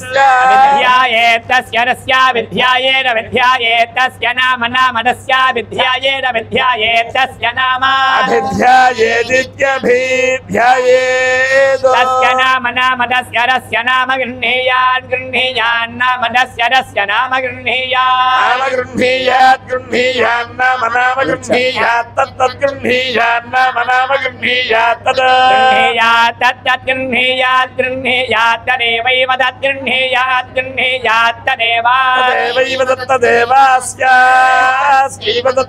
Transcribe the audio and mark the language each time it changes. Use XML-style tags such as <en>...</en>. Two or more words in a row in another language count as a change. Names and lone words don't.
<sa>तस्य विध्यायेत तस्य नाम तस्य विध्यायेत तस्य नाम अभिध्यायेदित्यभिध्यायेत् तस्य नाम तस्य नाम गृह्णीयान् नाम तस्य नाम गृह्णीयात् గృహ్ణీయాత్ గృహ్ణీయాన్ నామ నామ గృహ్ణీయాత్ తత్తత్ గృహ్ణీయాన్ నామ నామ గృహ్ణీయాత్ తత్ గృహ్ణీయాత్ తత్తత్ గృహ్ణీయాత్ గృహ్ణీయాత్ తదేవైవ తత్ గృహ్ణీయాత్ గృహ్ణీయాత్ తదేవా తదేవైవ దత్తదేవాస్యాస్యైవ</sa>